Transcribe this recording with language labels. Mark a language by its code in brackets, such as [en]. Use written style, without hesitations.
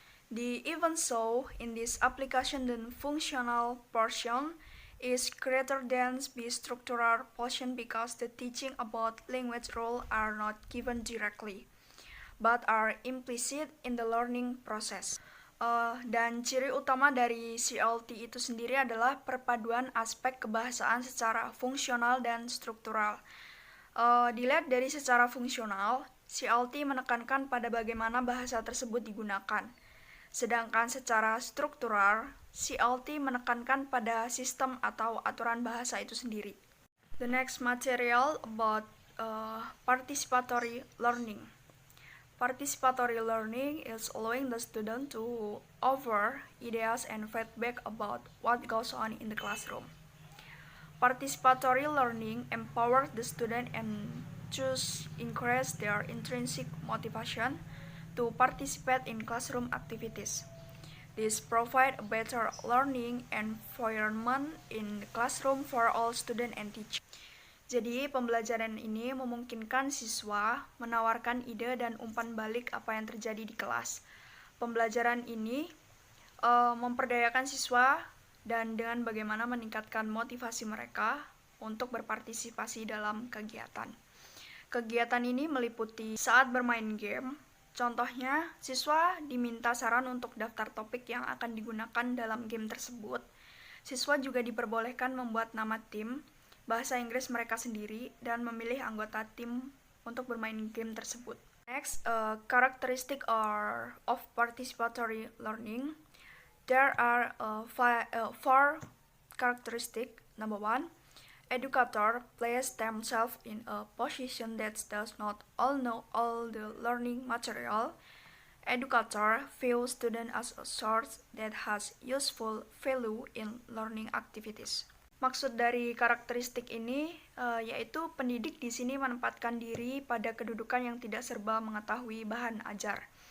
[en] Even so, in this application, the functional portion is greater than the structural portion because the teaching about language rules are not given directly, but are implicit in the learning process. [id] Dan ciri utama dari CLT itu sendiri adalah perpaduan aspek kebahasaan secara fungsional dan struktural. Dilihat dari secara fungsional, CLT menekankan pada bagaimana bahasa tersebut digunakan. Sedangkan secara struktural, CLT menekankan pada sistem atau aturan bahasa itu sendiri. [en] The next material about participatory learning. Participatory learning is allowing the student to offer ideas and feedback about what goes on in the classroom. Participatory learning empowers the student and thus encourage their intrinsic motivation to participate in classroom activities. This provides a better learning environment in the classroom for all students and teachers. [id] Jadi, pembelajaran ini memungkinkan siswa menawarkan ide dan umpan balik apa yang terjadi di kelas. Pembelajaran ini memperdayakan siswa dan dengan bagaimana meningkatkan motivasi mereka untuk berpartisipasi dalam kegiatan. Kegiatan ini meliputi saat bermain game. Contohnya, siswa diminta saran untuk daftar topik yang akan digunakan dalam game tersebut. Siswa juga diperbolehkan membuat nama tim, bahasa Inggris mereka sendiri, dan memilih anggota tim untuk bermain game tersebut. [en] Next, characteristic of participatory learning. There are 4 characteristics. Number 1, educator place themselves in a position that does not all know all the learning material. Educator view student as a source that has useful value in learning activities. [id] Maksud dari karakteristik ini yaitu pendidik di sini menempatkan diri pada kedudukan yang tidak serba mengetahui bahan ajar.